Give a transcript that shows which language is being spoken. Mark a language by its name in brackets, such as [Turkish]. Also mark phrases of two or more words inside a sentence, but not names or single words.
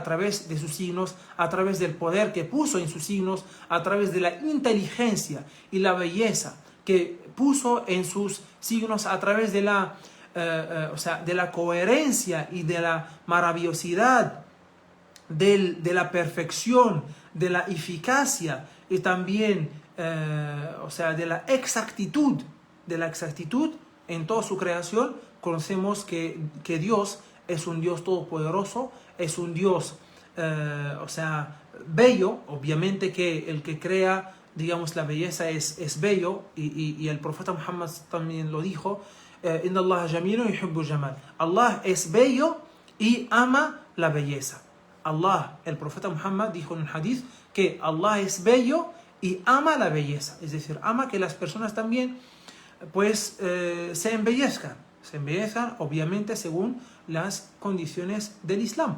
[Spanish] través de sus signos, a través del poder que puso en sus signos, a través de la inteligencia y la belleza que puso en sus signos, a través de de la coherencia y de la maravillosidad, de la perfección, de la eficacia y también de la exactitud, en toda su creación. Conocemos que Dios es un Dios todopoderoso, es un Dios bello. Obviamente que el que crea, digamos, la belleza es bello, y el profeta Muhammad también lo dijo: [Arabic] إن الله جميل يحب الجمال. [Spanish] Allah es bello y ama la belleza. El profeta Muhammad dijo en un hadith que Allah es bello y ama la belleza, es decir, ama que las personas también pues se embellezcan, obviamente según las condiciones del Islam.